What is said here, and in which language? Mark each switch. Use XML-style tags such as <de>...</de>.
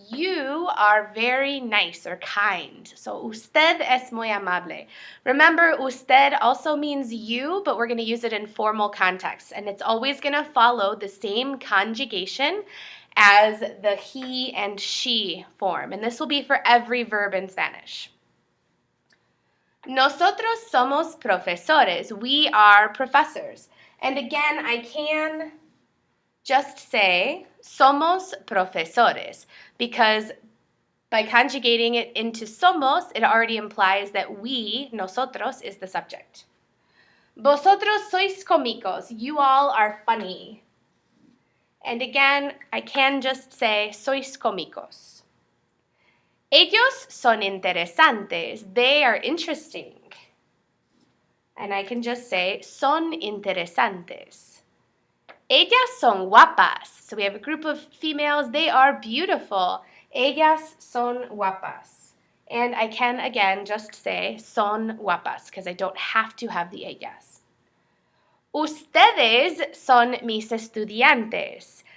<en>You are very nice or kind. So</en> <es>usted es muy amable.</es> <en>Remember, usted also means you, but we're going to use it in formal context. And it's always going to follow the same conjugation as the he and she form. And this will be for every verb in Spanish.</en> <es>Nosotros somos profesores.</es> <en>We are professors. And again, I can just say</en> <es>somos profesores</es> <en>because by conjugating it into somos, it already implies that we, nosotros, is the subject.</en> <es>Vosotros sois cómicos.</es> <en>You all are funny. And again, I can just say</en> <es>sois cómicos. Ellos son interesantes.</es> <en>They are interesting. And I can just say</en> <es>son interesantes. Ellas son guapas.</es> <en>So we have a group of females. They are beautiful.</en> <es>Ellas son guapas.</es> <en>And I can, again, just say</en> <es>son guapas</es> <en>because I don't have to have the ellas.</en> <es>Ustedes son mis estudiantes.</es>